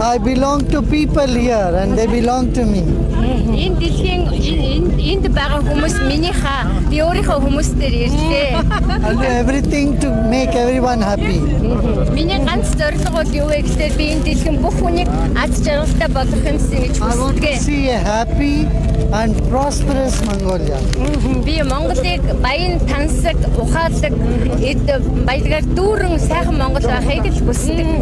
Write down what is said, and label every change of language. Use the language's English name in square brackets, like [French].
[English] I belong to people here and they belong to me. [Mongolian] энэ дэлхийн энд байгаа хүмүүс минийхээ би өөрийнхөө хүмүүстээр ирлээ. [English] I'll do everything to make everyone happy. [Mongolian] Миний ганц зорилго бол юу вэ гэхээр би энэ дэлхийн бүх хүнийг аз жаргалтай болгохын гэж [English] I want to [Mongolian] хүсдэг. [English] see a happy and prosperous Mongolia. [Mongolian] Би Монголыг баян тансаг, ухаалаг, эд баялгаар дүүрэн сайхан Монгол байхыг л хүсдэг.